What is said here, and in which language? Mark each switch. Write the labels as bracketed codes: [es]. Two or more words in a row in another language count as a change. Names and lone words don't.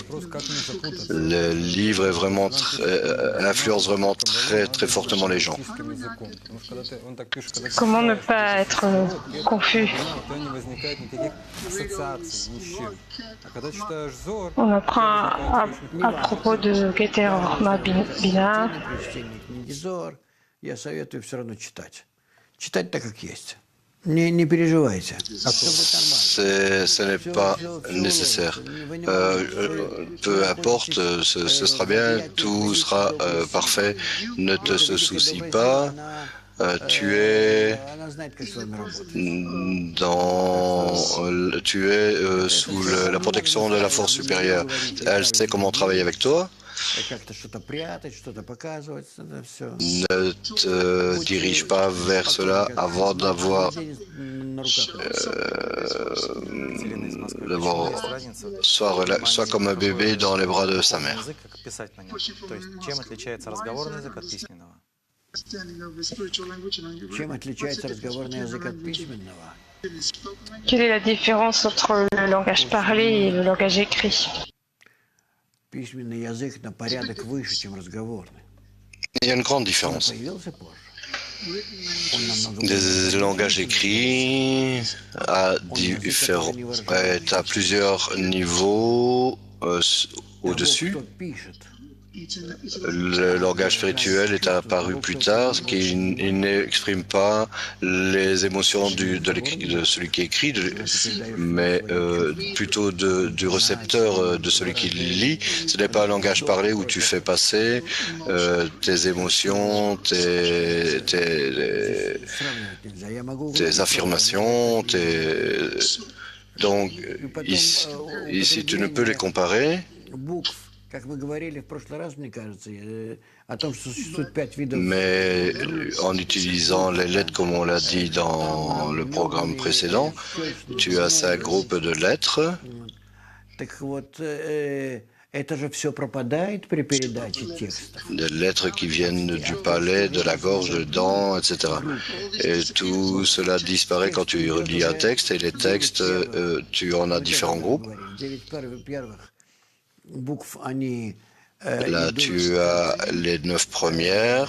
[fr] Le livre est vraiment influence vraiment très fortement les gens. Comment ne pas être confus? On apprend à propos de Keter Bina. [ru] Я советую все равно читать. Читать так, как есть. Не переживайте. [fr] Ce n'est pas nécessaire. Peu importe, ce sera bien, tout sera parfait. Ne te soucie pas. Tu es sous la protection de la force supérieure. Elle sait comment travailler avec toi. Ne te dirige pas vers cela avant d'avoir soit comme un bébé dans les bras de sa mère. [ru] Язык, как писать на нем. То есть, чем отличается разговорный язык от письменного? Чем отличается разговорный язык от письменного? [fr] Quelle est la différence entre le langage parlé et le langage écrit? [ru] Письменный язык на порядок выше, чем разговорный. [fr] Il y a une grande différence. [ru] Появился позже. [fr] Le langage écrit est à plusieurs niveaux au-dessus. [ru] Кто пишет? [fr] Le langage spirituel est apparu plus tard, qui n'exprime pas les émotions de celui qui écrit, mais plutôt du récepteur, de celui qui lit. Ce n'est pas un langage parlé où tu fais passer tes émotions, tes affirmations, Donc, ici, tu ne peux les comparer. [ru] Как мы говорили в прошлый раз, мне кажется, о том, что существует 5 видов. [fr] Mais en utilisant les lettres comme on l'a dit dans le programme précédent, tu as 5 groupes de lettres. [ru] Так вот, это же все пропадает при передаче текстов. [fr] Des lettres qui viennent du palais, de la gorge, des dents, etc. Et tout cela disparaît quand tu relis un texte, et les textes, tu en as différents groupes. Là, tu as les 9 premières.